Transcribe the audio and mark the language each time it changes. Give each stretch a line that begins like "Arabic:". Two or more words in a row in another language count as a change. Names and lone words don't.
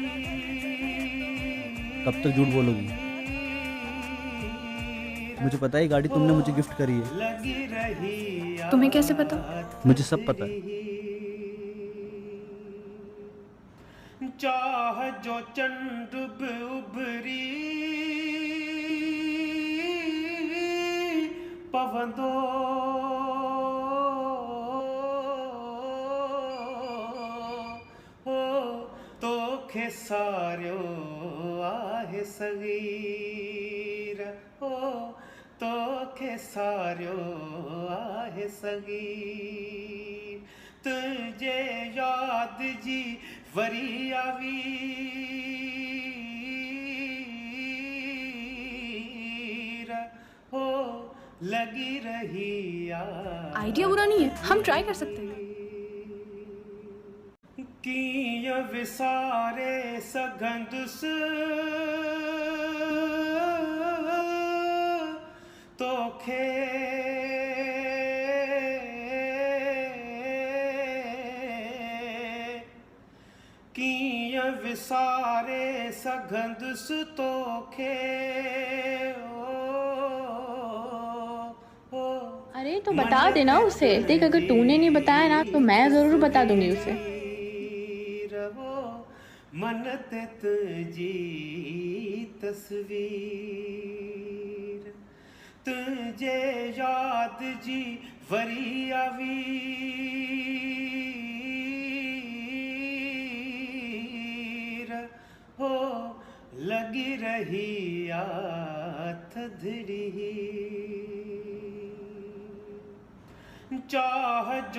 Hindi: कब तक झूठ बोलोगी? मुझे पता है गाड़ी तुमने मुझे गिफ्ट करी है। तुम्हें कैसे पता? मुझे सब पता है।
Sindhi: चाह जो चंडुब उभरी पवंदो हो तो खे सारियो आहे सगीर हो तो खे सारियो आहे सगीर तुझे याद जी वरी आवी हो लगी रही
Hindi: आइडिया बुरा नहीं है, हम ट्राई कर सकते हैं।
Sindhi: किया विसारे सगंदुस तोखे किया विसारे सगंदुस तोखे
Hindi: अरे तो बता देना उसे। देख, अगर तूने नहीं बताया ना तो मैं ज़रूर बता दूंगी उसे।
Sindhi: मन ते तुझी तस्वीर तुझे याद जी वरी आवी हो लगी रही थधड़ी चाह जो